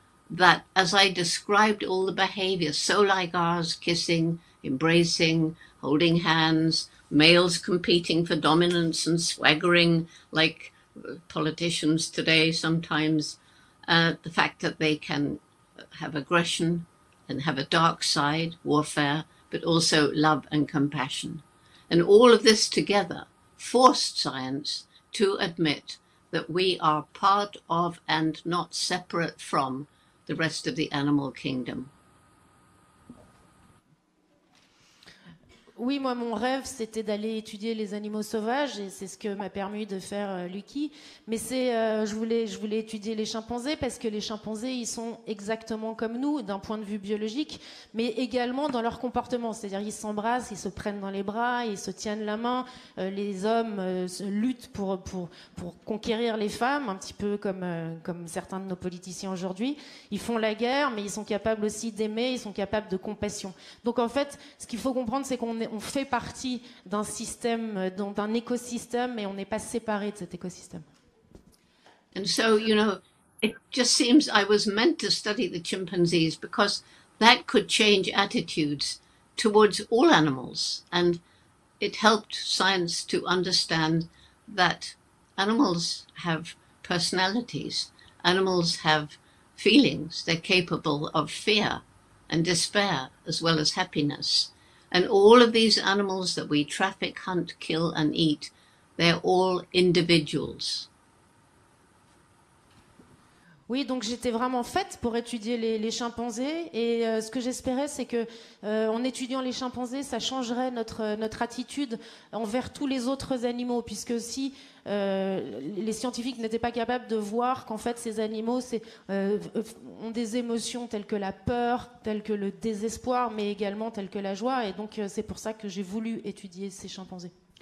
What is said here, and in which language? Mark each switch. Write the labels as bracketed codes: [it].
[en] that, as I described all the behavior, so like ours, kissing, embracing, holding hands, males competing for dominance and swaggering like politicians today sometimes, the fact that they can have aggression and have a dark side, warfare, but also love and compassion. And all of this together forced science to admit that we are part of and not separate from the rest of the animal kingdom. [fr] Oui, moi, mon rêve, c'était d'aller étudier les animaux sauvages, et c'est ce que m'a permis de faire Lucky. Mais je voulais étudier les chimpanzés, parce que les chimpanzés, ils sont exactement comme nous, d'un point de vue biologique, mais également dans leur comportement. C'est-à-dire, ils s'embrassent, ils se prennent dans les bras, ils se tiennent la main. Les hommes luttent pour conquérir les femmes, un petit peu comme certains de nos politiciens aujourd'hui. Ils font la guerre, mais ils sont capables aussi d'aimer, ils sont capables de compassion. Donc, en fait, ce qu'il faut comprendre, c'est qu'on fait partie d'un système, d'un écosystème, et on n'est pas séparé de cet écosystème. [en] And so, you know, it just seems I was meant to study the chimpanzees because that could change attitudes towards all animals. And it helped science to understand that animals have personalities. Animals have feelings. They're capable of fear and despair as well as happiness. And all of these animals that we traffic, hunt, kill, and eat, they're all individuals. [fr] Oui, donc j'étais vraiment faite pour étudier les chimpanzés, et ce que j'espérais, c'est que en étudiant les chimpanzés, ça changerait notre attitude envers tous les autres animaux, puisque si les scientifiques n'étaient pas capables de voir qu'en fait ces animaux ont des émotions telles que la peur, telles que le désespoir, mais également telles que la joie, et donc c'est pour ça que j'ai voulu étudier ces chimpanzés.